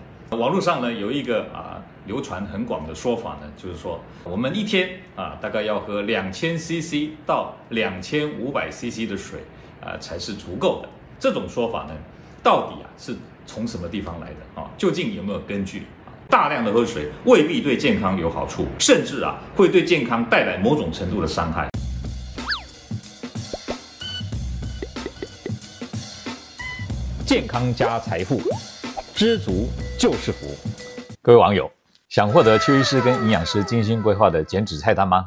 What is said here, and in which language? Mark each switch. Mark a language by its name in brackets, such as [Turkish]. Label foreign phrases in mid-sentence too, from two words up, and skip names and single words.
[Chinese] 網絡上呢有一個流傳很廣的說法呢，就是說我們一天大概要喝2000cc 到2500cc 的水才是足夠的。這種說法呢，到底是從什麼地方來的究竟有沒有根據？大量的喝水未必對健康有好處，甚至會對健康帶來某種程度的傷害。健康加財富，知足就是福。各位網友，想獲得邱醫師跟營養師精心規劃的減脂菜單嗎？